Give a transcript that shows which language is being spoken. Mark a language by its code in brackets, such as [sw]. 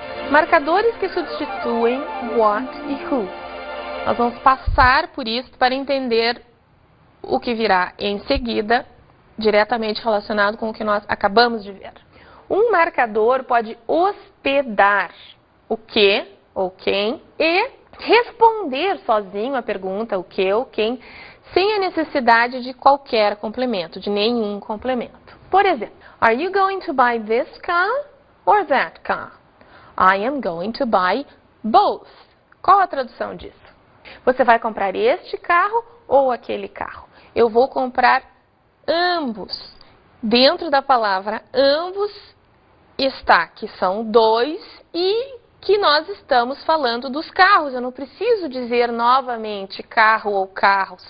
[pt] Marcadores que substituem what e who. Nós vamos passar por isso para entender o que virá em seguida, diretamente relacionado com o que nós acabamos de ver. Um marcador pode hospedar o que ou quem e responder sozinho a pergunta o que ou quem, sem a necessidade de qualquer complemento, de nenhum complemento. Por exemplo, [en] are you going to buy this car or that car? I am going to buy both. [pt] Qual a tradução disso? Você vai comprar este carro ou aquele carro? Eu vou comprar ambos. Dentro da palavra ambos está que são dois e que nós estamos falando dos carros. Eu não preciso dizer novamente carro ou carros.